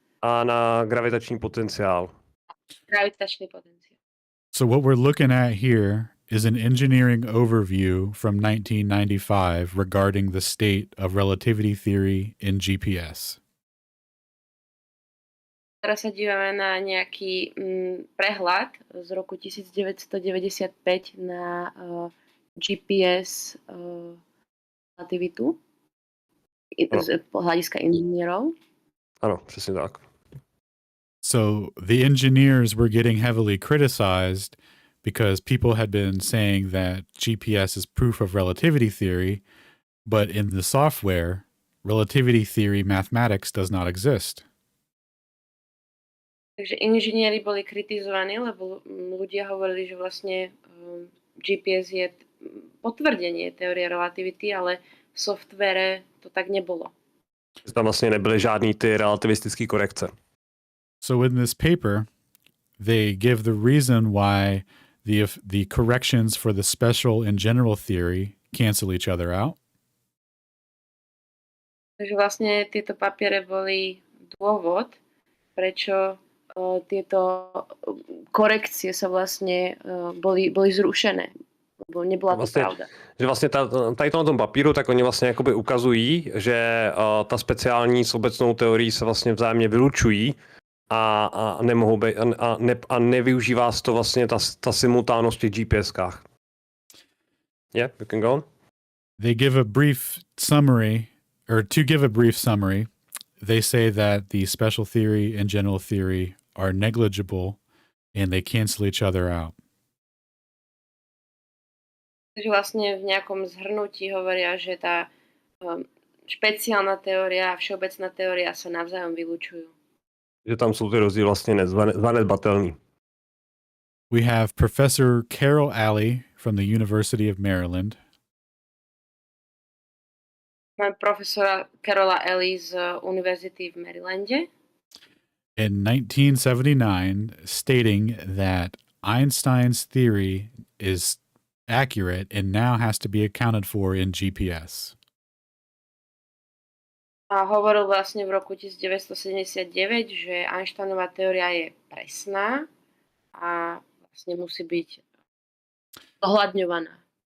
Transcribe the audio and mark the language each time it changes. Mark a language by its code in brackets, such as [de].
[cs] A na gravitační potenciál. [sk] Gravitačný potenciál. [en] So what we're looking at here is an engineering overview from 1995 regarding the state of relativity theory in GPS. [sk] Teraz sa dívame na nejaký prehľad z roku 1995 na GPS relativitu z hľadiska inžinierov. [cs] Ano, přesně tak. [en] So the engineers were getting heavily criticized because people had been saying that GPS is proof of relativity theory, but in the software, relativity theory mathematics does not exist. [sk] Takže inžinieri boli kritizovaní, lebo ľudia hovorili, že vlastne GPS je potvrdenie teórie relativity, ale v softvere to tak nebolo. [cs] Tam vlastně nebyly žádný ty relativistické korekce. [en] So in this paper, they give the reason why the corrections for the special and general theory cancel each other out. [sk] Takže vlastne tieto papiere boli dôvod, prečo tieto korekcie sa vlastne boli zrušené. Lebo nebola to pravda. [cs] Že vlastně tady na tom papíru, tak oni vlastně jakoby ukazují, že ta speciální s obecnou teorií se vlastně vzájemně vylučují a nemohou být, a nevyužívá se to vlastně ta simultánnost v těch GPS-kách. [en] Yeah, you can go on. They give a brief summary, or to give a brief summary, they say that the special theory and general theory are negligible and they cancel each other out. [sk] Takže vlastne v nejakom zhrnutí hovoria, že tá špeciálna teória a všeobecná teória sa navzájom vylučujú. [cs] Že tam jsou ty rozdíly vlastně zanedbatelný. [en] We have Professor Carol Alley from the University of Maryland. [sk] Máme profesora Carola Alley z Univerzity v Marylande. [en] In 1979, stating that Einstein's theory is accurate and now has to be accounted for in GPS. [sk] A hovoril vlastne v roku 1979, že Einsteinová teória je presná a vlastne musí byť zohľadňovaná.